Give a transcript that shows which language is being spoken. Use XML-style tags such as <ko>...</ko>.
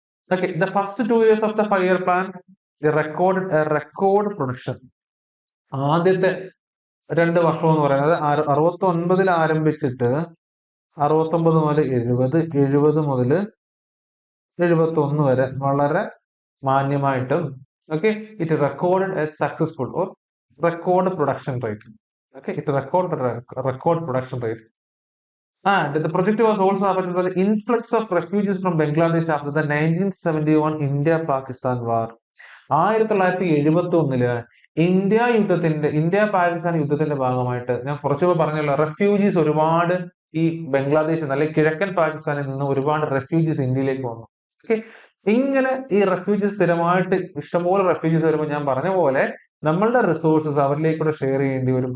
<en>Okay, the first 2 years of the 5-year plan, they recorded a record production.</en> <ml>ആദ്യത്തെ 2 വർഷം എന്ന് പറയുന്നത് 69 ആരംഭിച്ചിട്ട് 69 മുതൽ 70, 70 മുതൽ 71 വരെ വളരെ മാന്യമായിട്ടും</ml> <en>it recorded a successful or record production rate. It recorded a record production rate. And the project was also affected by the influx of refugees from Bangladesh after the 1971 India-Pakistan war. 1971</en> <ml>India Pakistan യുദ്ധത്തിന്റെ ഭാഗമായിട്ട് ഞാൻ കുറച്ചുകൂടെ പറഞ്ഞല്ലോ, refugees ഒരുപാട് ഈ ബംഗ്ലാദേശിൽ നിന്ന് അല്ലെങ്കിൽ കിഴക്കൻ പാകിസ്ഥാനിൽ നിന്ന് ഒരുപാട് റെഫ്യൂജീസ് ഇന്ത്യയിലേക്ക് വന്നു. ഓക്കെ, ഇങ്ങനെ ഈ റെഫ്യൂജീസ് സ്ഥിരമായിട്ട് ഇഷ്ടംപോലെ റെഫ്യൂജീസ് വരുമ്പോൾ ഞാൻ പറഞ്ഞ പോലെ നമ്മളുടെ റിസോഴ്സസ് അവരിലേക്കൂടെ ഷെയർ ചെയ്യേണ്ടി വരും.</ml>